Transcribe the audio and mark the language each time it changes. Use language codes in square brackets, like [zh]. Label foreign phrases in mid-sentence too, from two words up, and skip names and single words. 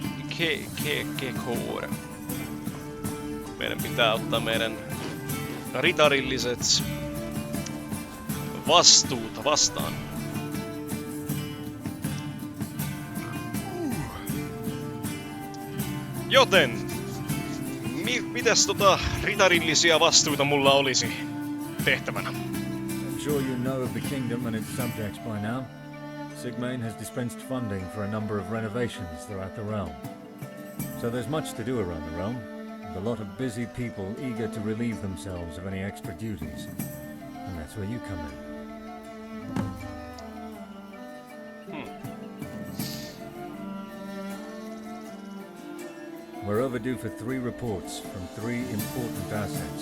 [fi] Meidän pitää ottaa meidän ritarilliset vastuuta vastaan. Joten, mitäs ritarillisia vastuuta mulla olisi tehtävänä? [en] I'm sure you know of the kingdom and its subjects by now. Sigmane has dispensed funding for a number of renovations throughout the realm. So there's much to do around the realm, and a lot of busy people eager to relieve themselves of any extra duties. And that's where you come in. We're overdue for 3 reports from 3 important assets.